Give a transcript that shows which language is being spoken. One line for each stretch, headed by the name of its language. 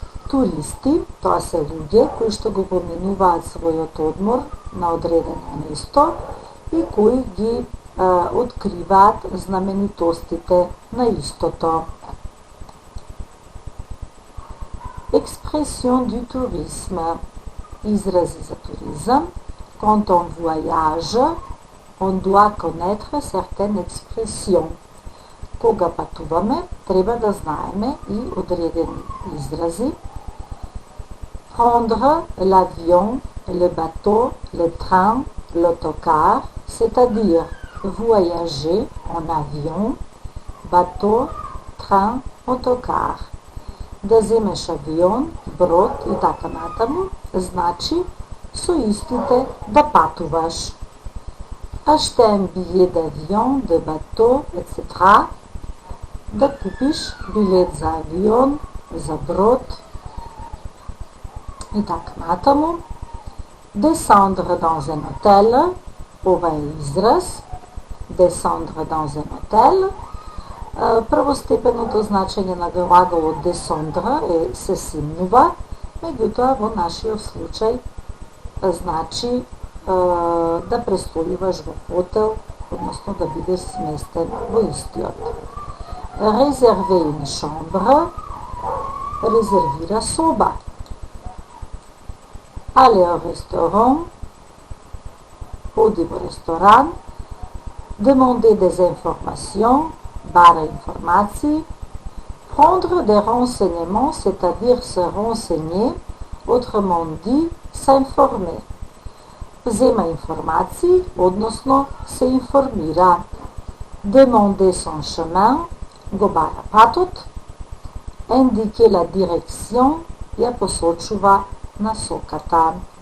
Macedonian: Туристи, тоа се луѓе кои што го поминуваат својот одмор на одредено место и кои ги откриваат знаменитостите на истото.
French: Expression du tourisme.
Macedonian: Изрази за туризам.
French: Quand on voyage, on doit connaître certaines expressions.
Macedonian: Кога патуваме, треба да знаеме и одредени изрази.
French: Prendre l'avion, le bateau, le train, l'autocar, c'est-à-dire voyager en avion, bateau, train, autocar.
Macedonian: Да земеш авион, брод и така натаму, значи со истите да патуваш.
French: Acheter un billet d'avion, de bateau, etc.
Macedonian: Да купиш билет за авион, за брод и така натаму.
French: Descendre dans un hôtel,
Macedonian: ова е израз.
French: Descendre dans un hôtel.
Macedonian: Првостепеното значење на глаголот descendre е се симнува, меѓутоа во нашиот случај значи да престојуваш во хотел, односно да бидеш сместен во истиот.
French: Réserver une chambre,
Macedonian: резервира соба.
French: Aller au restaurant,
Macedonian: оди во ресторан.
French: Demander des informations,
Macedonian: бара информации.
French: Prendre des renseignements, c'est-à-dire se renseigner, autrement dit, s'informer.
Macedonian: Взема информации, односно се информира.
French: Demander son chemin,
Macedonian: го бара патот.
French: Indiquer la direction,
Macedonian: ја посочува насоката.